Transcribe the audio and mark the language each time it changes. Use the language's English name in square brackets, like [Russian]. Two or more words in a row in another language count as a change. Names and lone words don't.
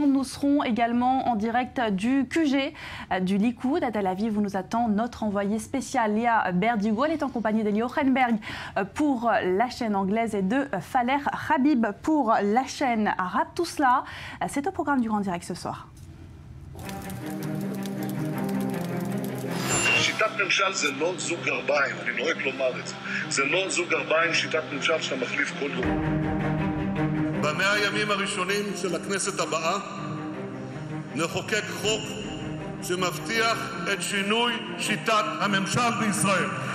[French] Nous serons également en direct du QG du Likoud. À Tel Aviv, où nous attend notre envoyée spéciale Léa Berdugo. Elle est en compagnie d'Eli Ochenberg pour la chaîne anglaise et de Faler Habib pour la chaîne arabe. Tout cela, c'est au programme du Grand Direct ce soir. [Hebrew] שיטת ממשל זה לא זוג גרביים, אני נוהג לומר את זה. זה לא זוג גרביים, שיטת ממשל שאתה מחליף כל יום. ב100 הימים הראשונים של הכנסת הבאה נחוקק חוק שמבטיח את שינוי שיטת הממשל בישראל.